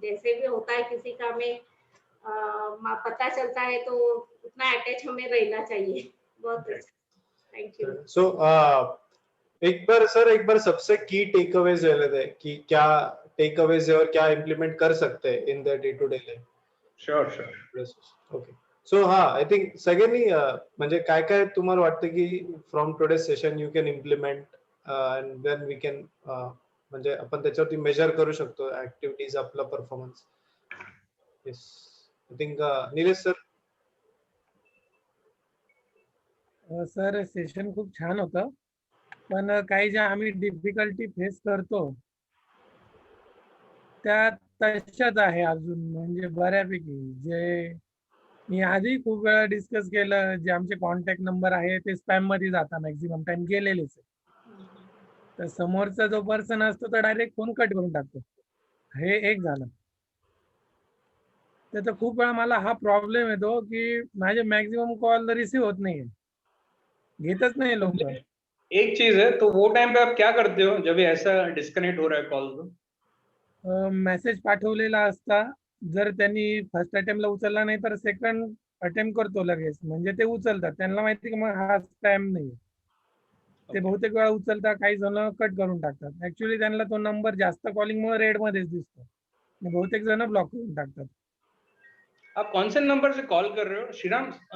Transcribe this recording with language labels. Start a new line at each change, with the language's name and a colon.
Hindi: जैसे भी होता है किसी का में पता चलता है, तो उतना अटैच हमें रहना चाहिए. बहुत अच्छा. Thank you. So एक बार सबसे की टेक अवेज ले लेते हैं कि क्या टेक अवेज है और क्या इम्प्लीमेंट कर सकते हैं
English: In the day to day life. Sure. Okay. So I think
Marathi: सगळ्यांनी म्हणजे काय काय तुम्हाला वाटतं की
English: from today session you can implement and then we can
Marathi: म्हणजे आपण त्याच्यावरती मेजर करू शकतो ऍक्टिव्हिटीज, आपला performance.
English: Yes, I think Nilesh sir.
Marathi: Sir session खूप छान होतं, पण काही ज्या आम्ही डिफिकल्टी फेस करतो त्या तशाच आहे अजून. म्हणजे बऱ्यापैकी जे मी आधी खूप वेळा डिस्कस केलं, जे आमचे कॉन्टॅक्ट नंबर आहे ते स्पॅम मध्ये जातात, मॅक्झिमम टाइम गेलेलेच आहे. तर समोरचा जो पर्सन असतो तो डायरेक्ट फोन कट करून टाकतो. हे एक झालं. त्याचा खूप वेळा मला हा प्रॉब्लेम येतो की माझे मॅक्झिमम कॉल रिसीव होत नाहीये, घेतच नाही लोक.
Hindi: एक चीज है, तो वो टाइम पे आप क्या करते हो जब ऐसा डिस्कनेक्ट हो रहा है कॉल? तो
Marathi: मेसेज पाठवलेला असता, जर त्यांनी फर्स्ट अटेम्प्टला उचलला नाही तर सेकंड अटेम्प्ट करतो लगेच. म्हणजे ते उचलतात, त्यांना माहिती की मग हा स्पॅम नाही. ते बहुतेक वेळा उचलतात, काही जण कट करून टाकतात. ऍक्च्युअली त्यांना तो नंबर जास्त कॉलिंग मुळे रेड मध्येच दिसतो, बहुतेक जण ब्लॉक करून टाकतात.
Hindi: आप कौन से नंबर से कॉल कर रहे हो श्रीराम?